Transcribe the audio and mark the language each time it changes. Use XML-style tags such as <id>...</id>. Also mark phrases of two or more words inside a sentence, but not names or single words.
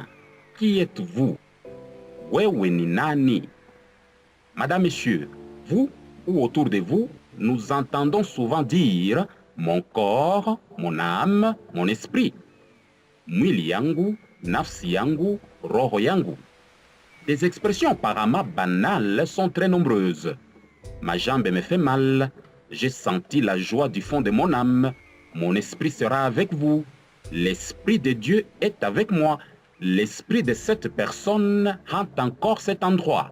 <fr>Qui êtes-vous?</fr> <sw>Wewe ni nani?</sw> <fr>Madame, Messieurs, vous ou autour de vous, nous entendons souvent dire mon corps, mon âme, mon esprit.</fr> <sw>Mwili yangu, nafsi yangu, roho yangu.</sw> <fr>Des expressions apparemment banales sont très nombreuses. Ma jambe me fait mal, j'ai senti la joie du fond de mon âme, mon esprit sera avec vous. L'Esprit de Dieu est avec moi. L'esprit de cette personne hante encore cet endroit.</fr>